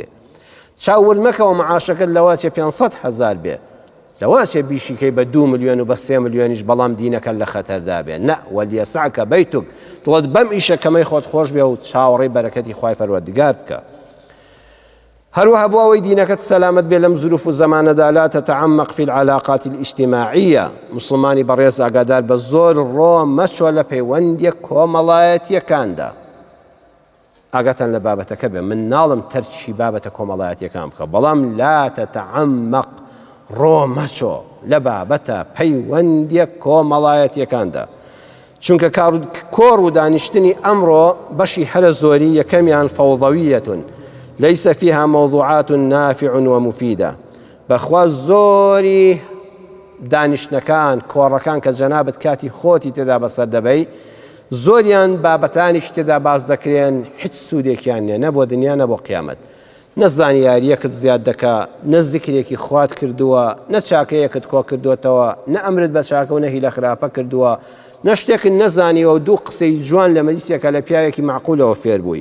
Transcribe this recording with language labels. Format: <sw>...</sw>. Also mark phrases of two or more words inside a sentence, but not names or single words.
<ckb>چاو ورد مەکەوە معاشەکەت لەواتێ 500,000 بێ، لەواتێ بیشیکەی بە 2 ملیۆن و بە 3 ملیۆنیش، بەڵام دینەکە لە خەتەردا بێ. نە،</ckb> <ar>وەلیەسعکە بەیتوک،</ar> <ckb>دڵت بەم ئیشە کەمەی خۆت خۆش بێ و چاوەڕێی بەرەکەتی خوای پەروەردگار بکە. هەروەها بۆ ئەوەی دینەکەت سەلامەت بێ لەم ظروف و زەمانەدا،</ckb> <ar>لا تتعمق في العلاقات الاجتماعية.</ar> <ckb>مسلمانی بەڕێز ئاگادار بە زۆر ڕۆ مەچۆ لە پەیوەندیە کۆمەڵایەتیەکاندا. ئاگاتان لە بابەتەکە بێ، من ناڵم تەرکی بابەتە کۆمەڵایەتیەکان بکە، بەڵام</ckb> <ar>لا تتعمق،</ar> <ckb>ڕۆ مەچۆ لە بابەتە پەیوەندیە کۆمەڵایەتیەکاندا. چونکە کۆڕ و دانیشتنی ئەمڕۆ بەشی هەرە زۆری یەکەمیان</ckb> <ar>فەوضەویەتون ليس فيها موضوعات نافع ومفيدة.</ar> <ckb>بەخوا زۆری دانیشتنەکان، کۆڕەکان کە جەنابەت کاتی خۆتی تێدا بەسەر دەبەی، زۆریان بابەتانی شتێدا باز دەکرێن هیچ سوودێکیان نیە، نە بۆ دنیا نە بۆ قیامەت. نە زانیاریەکت زیاد دەکا، نە زیکرێکی خوات کردووە، نە چاکەیەکت کۆ کردوێتەوە، نە ئەمرت بە چاکە و نە هیلە خراپە کردووە، نە شتێکت نەزانیەوە و دوو قسەی جوان لە مەجلیسێکە لە پیاوێکی معقولەوە فێر بووی.</ckb>